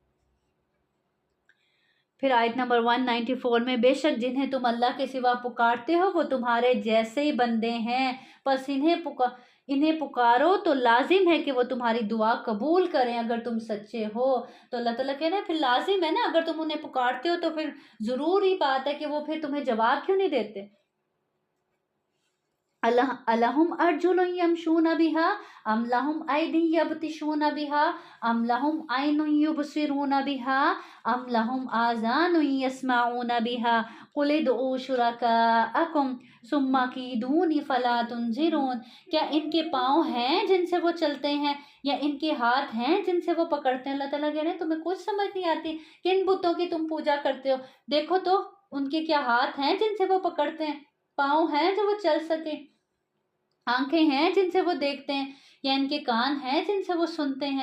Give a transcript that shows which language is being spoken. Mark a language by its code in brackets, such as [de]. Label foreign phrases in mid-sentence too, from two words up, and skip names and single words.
[ur] پھر آیت نمبر 194 میں بے شک جنہیں تم اللہ کے سوا پکارتے ہو وہ تمہارے جیسے ہی بندے ہیں، پس انہیں پکارو تو لازم ہے کہ وہ تمہاری دعا قبول کریں اگر تم سچے ہو۔ تو اللہ تعالیٰ کہہ رہے ہیں پھر لازم ہے نا، اگر تم انہیں پکارتے ہو تو پھر ضروری بات ہے کہ وہ پھر تمہیں جواب کیوں نہیں دیتے؟ [ar] ألهم أرجل يمشون بها أم لهم أيد يبطشون بها أم لهم أعين يبصرون بها أم لهم آذان يسمعون بها قل ادعوا شركاءكم ثم كيدون فلا تنظرون. [ur] کیا ان کے پاؤں ہیں جن سے وہ چلتے ہیں، یا ان کے ہاتھ ہیں جن سے وہ پکڑتے ہیں? اللہ تعالیٰ کہہ رہے ہیں تمہیں کچھ سمجھ نہیں آتی، کن بتوں کی تم پوجا کرتے ہو? دیکھو تو ان کے کیا ہاتھ ہیں جن سے وہ پکڑتے ہیں، پاؤں ہیں جو وہ چل سکے، آنکھیں ہیں جن سے وہ دیکھتے ہیں، یا ان کے کان ہیں جن سے وہ سنتے ہیں?